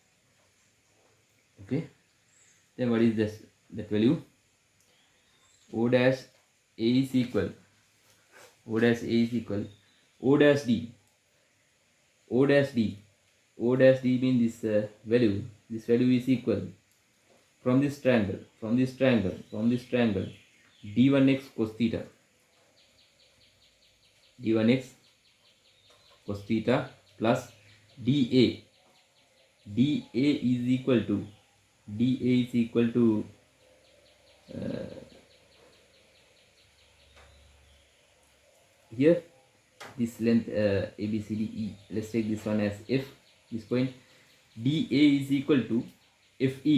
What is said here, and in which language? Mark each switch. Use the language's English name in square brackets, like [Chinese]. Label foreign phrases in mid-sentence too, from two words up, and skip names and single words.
[English] Okay, then what is this, that value? O dash A is equal O dash D means this value is equal from this triangle d1x cos theta. d1x cos theta plus dA. dA is equal to here this length A B C D E. Let's take this one as F. This point dA is equal to FE.